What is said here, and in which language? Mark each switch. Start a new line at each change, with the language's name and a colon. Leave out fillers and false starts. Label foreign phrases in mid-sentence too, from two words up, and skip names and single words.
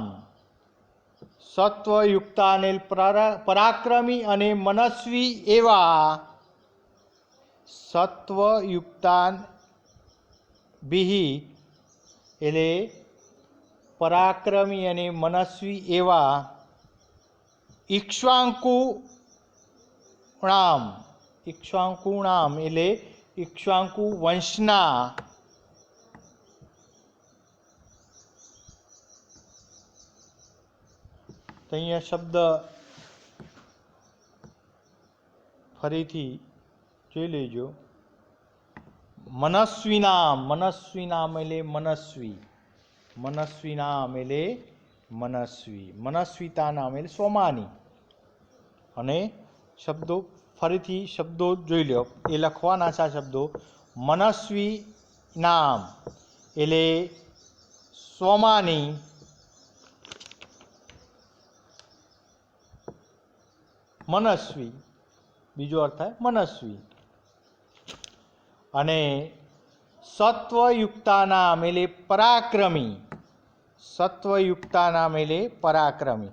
Gujarati: સત્વયુક્તાન પરાક્રમી અને મનસ્વી એવા,
Sanskrit: सत्वयुक्तान बिहि
Gujarati: એટલે પરાક્રમી અને મનસ્વી એવા,
Sanskrit: इक्ष्वाकु नाम, इक्ष्वाकुणाम
Gujarati: એટલે ઇક્ષ્વાકુ વંશના તો અહીંયા શબ્દ ફરીથી જોઈ લેજો.
Sanskrit: मनस्वी नाम
Gujarati: એટલે મનસ્વી,
Sanskrit: मनस्वी नाम
Gujarati: એટલે मनस्वी,
Sanskrit: मनस्विता नाम
Gujarati: એટલે સ્વમાની. અને શબ્દો ફરીથી શબ્દો જોઈ લો, એ લખવાના છે આ શબ્દો.
Sanskrit: मनस्वी नाम
Gujarati: એટલે સ્વમાની, मनस्वी બીજો અર્થ થાય मनस्वी. અને
Sanskrit: सत्वयुक्ता नाम
Gujarati: એટલે પરાક્રમી,
Sanskrit: सत्वयुक्ता नाम
Gujarati: એટલે પરાક્રમી.